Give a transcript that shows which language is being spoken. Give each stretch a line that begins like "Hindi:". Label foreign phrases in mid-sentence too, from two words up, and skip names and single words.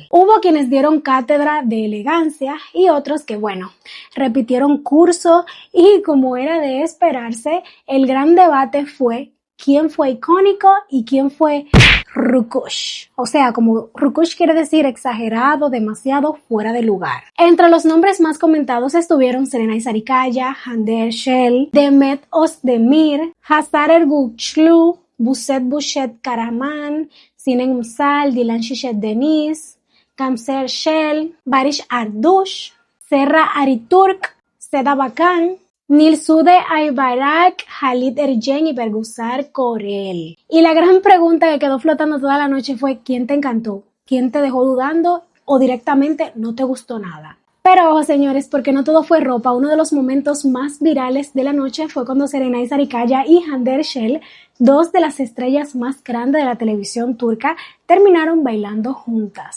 Spanish: Hubo quienes dieron cátedra de elegancia y otros que, bueno, repitieron curso y como era de esperarse, el gran debate fue quién fue icónico y quién fue rukush. O sea, como rukush quiere decir exagerado, demasiado fuera de lugar. Entre los nombres más comentados estuvieron Serenay Sarikaya, Hande Erçel, Demet Özdemir, Hazar Ergüçlü, Buset Buset Karaman, Sinem Ünsal, Dilan Şişet Deniz, Gamze Erçel, Barış Arduç, Serra Ariturk, Seda Bakan, Nilsude Aybarak, Halit Ergen y Bergüzar Korel. Y la gran pregunta que quedó flotando toda la noche fue ¿quién te encantó? ¿Quién te dejó dudando? ¿O directamente no te gustó nada? Pero ojo señores, porque no todo fue ropa. Uno de los momentos más virales de la noche fue cuando Serenay Sarikaya y Hande Erçel, dos de las estrellas más grandes de la televisión turca, terminaron bailando juntas.